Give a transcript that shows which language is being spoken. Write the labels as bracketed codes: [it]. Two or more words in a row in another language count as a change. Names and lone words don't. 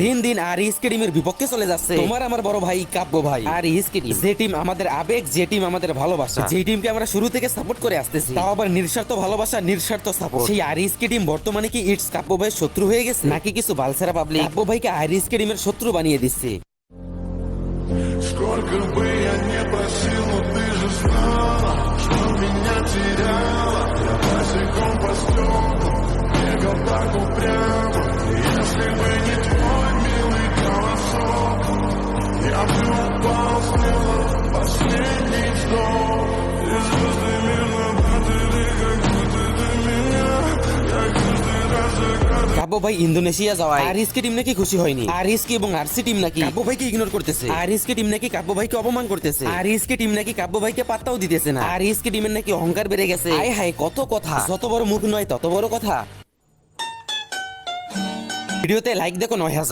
[bn] দিন দিন আরএসকে টিমের বিপক্ষে চলে যাচ্ছে তোমার আমার বড় ভাই কাব্য ভাই। আরএসকে টিম, যে টিম আমাদের আবেগ, যে টিম আমাদের ভালোবাসা, যে টিমকে আমরা শুরু থেকে সাপোর্ট করে আসতেছি, তাও আবার নিঃস্বার্থ ভালোবাসা, নিঃস্বার্থ সাপোর্ট। সেই আরএসকে টিম বর্তমানে কি ইটস কাব্য ভাইয়ের শত্রু হয়ে গেছে, নাকি কিছু বালসেরা পাবলিক কাব্য ভাইকে আরএসকে টিমের শত্রু বানিয়ে দিচ্ছে? [ru] Сколько бы я не просил, но ты же знала, что меня теряла. Я босиком по стеклам бегал так упрямо. Если бы не твой милый голосок, я бы упал смело в последний вздох. И звезды мирно падали, как будто до меня. Я каждый раз загадываю. [bn] কাব্য ভাই ইন্দোনেশিয়া যাওয়ায় আরএসকে টিম নাকি খুশি হয়নি। আরএসকে এবং আরসি টিম নাকি কাব্য ভাইকে ইগনোর করতেছে। আরএসকে টিম নাকি কাব্য ভাইকে অপমান করতেছে। আরএসকে টিম নাকি কাব্য ভাইকে পাত্তাও দিতেছে না। আরএসকে টিমের নাকি অহংকার বেড়ে গেছে। আয় হায় কত কথা, যত বড় মুখ নয় তত বড় কথা। ভিডিওতে লাইক দেখো 9000।